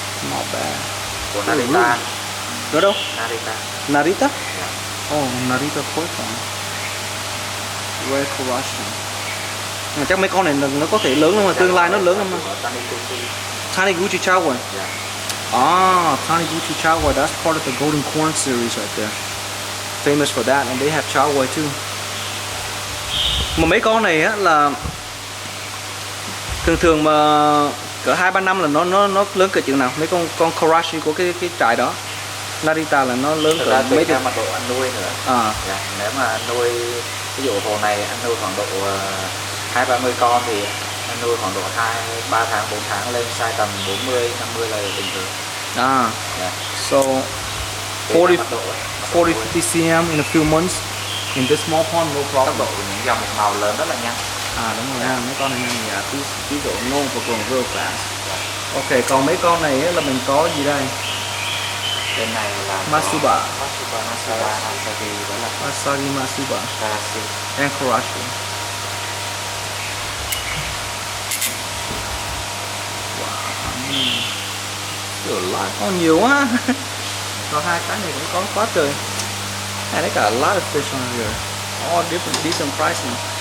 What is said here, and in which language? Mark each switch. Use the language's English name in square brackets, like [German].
[English] Not bad. [Vietnamese] Của Narita. Ở đâu? Narita. Narita? [English] Yeah. Oh, Narita koi farm. Red Karachi. [Vietnamese] Mà chắc mấy con này nó có thể lớn lắm mà tương lai nó lớn lắm mà. [English] Taniguchi chow boy. Yeah. Ah, Taniguchi chow boy. That's part of the Golden Corn series right there. Famous for that, and they have chow boy too. [Vietnamese] Mà mấy con này á là thường mà cỡ 2-3 năm là nó lớn cỡ chừng nào? Mấy con Karachi của cái trại đó. Narita là nó lớn cỡ mấy chục. Mặt độ ăn nuôi nữa. Yeah. Nếu mà nuôi, ví dụ hồ này ăn nuôi khoảng độ 20-30 con thì ăn nuôi khoảng độ 2-3 tháng 4 tháng lên size tầm 40-50 là bình thường. [English] Yeah. So 40-50 cm in a few months in this small pond, no problem. [Vietnamese] Tốc độ của những dòng màu lớn rất là nhanh. Đúng rồi ha, mấy con này nhanh dạ, ví dụ no và còn [English] real fast. [Vietnamese] Ok, còn mấy con này là mình có gì đây? Bên này là Masuba, Asagi, đó là Asagi Masuba, Karachi [English] and Karachi. [Vietnamese] Wow, có nhiều quá. Có hai cái này cũng có quá trời. [English] And they got a lot of fish on here, all different decent pricing.